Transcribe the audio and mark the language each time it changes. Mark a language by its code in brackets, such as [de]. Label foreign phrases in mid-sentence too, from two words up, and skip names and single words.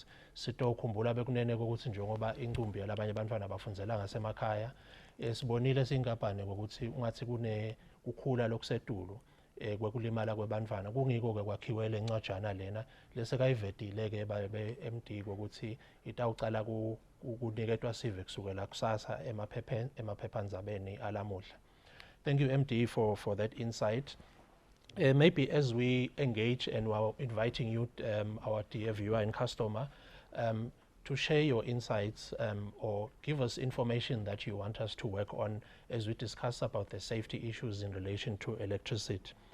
[ss] Sitokhumbula bekunene ukuthi njengoba incumbi yalabanye abantwana bafundzela ngasemakhaya, sibonile sinkampani ngokuthi ungathi kukhula lokusetulu kwekulimala kwebantwana, kungiko-ke kwakhiwe le ncwajana lena lesekayivedile-ke babe MD kokuthi itawucala kuniketwa sive kusukela kusasa emaphephandzabeni alamuhla. [en] Thank you, MD, for that insight. Maybe as we engage and we are inviting you, our dear viewer and customer, to share your insights or give us information that you want us to work on as we discuss about the safety issues in relation to electricity.